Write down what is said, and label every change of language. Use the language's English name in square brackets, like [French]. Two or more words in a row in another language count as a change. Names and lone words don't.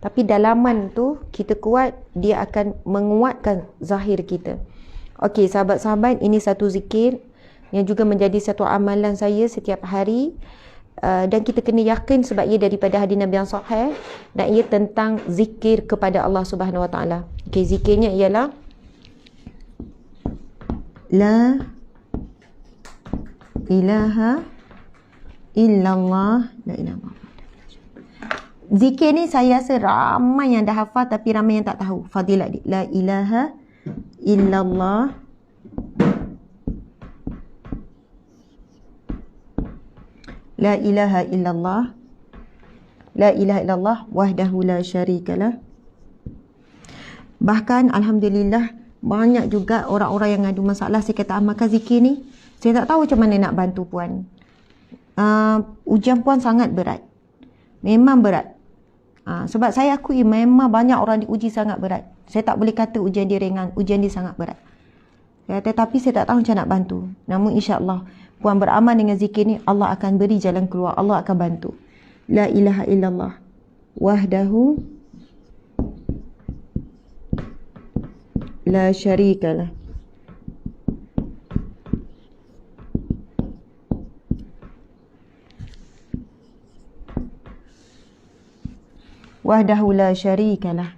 [Malay] Tapi dalaman tu kita kuat, dia akan menguatkan zahir kita. Okey, sahabat-sahabat, ini satu zikir yang juga menjadi satu amalan saya setiap hari. Dan kita kena yakin sebab ia daripada hadis Nabi yang sahih, dan ia tentang zikir kepada Allah [Arabic] سبحانه وتعالى. [Malay] Okey, zikirnya ialah [Arabic] لا إله إلا الله لا إله. [Malay] Zikir ni saya rasa ramai yang dah hafal tapi ramai yang tak tahu fadilat dia. [Arabic] لا إله إلا الله لا إله إلا الله لا إله إلا الله وحده لا شريك له. [Malay] Bahkan alhamdulillah banyak juga orang-orang yang ngadu masalah. Saya kata amalkan zikir ni, saya tak tahu macam mana nak bantu puan. Ujian puan sangat berat, memang berat. Sebab saya akui memang banyak orang diuji sangat berat. Saya tak boleh kata ujian dia ringan, ujian dia sangat berat. Tetapi saya tak tahu macam nak bantu. Namun insya-Allah puan beramal dengan zikir ni, Allah akan beri jalan keluar, Allah akan bantu. [Arabic] لا إله إلا الله وحده لا شريك له. وحده لا شريك له.